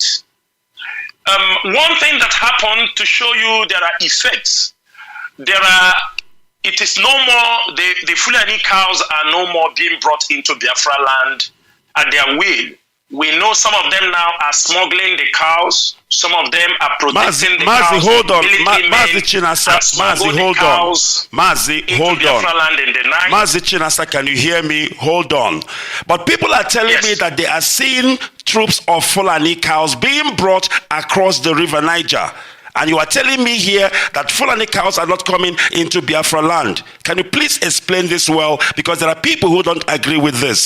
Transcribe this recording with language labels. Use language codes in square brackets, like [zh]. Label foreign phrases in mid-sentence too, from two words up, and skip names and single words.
[en] One thing that happened to show you there are effects. It is no more, the Fulani cows are no more being brought into Biafra land at their will. We know some of them now are smuggling the cows. Some of them are protecting the cows. Mazi, hold on. Mazi Chinasa, Mazi, hold on. Mazi, hold on. Mazi Chinasa, can you hear me? Hold on. But people are telling me that they are seeing troops of Fulani cows being brought across the river Niger. And you are telling me here that Fulani cows are not coming into Biafra land. Can you please explain this well? Because there are people who don't agree with this.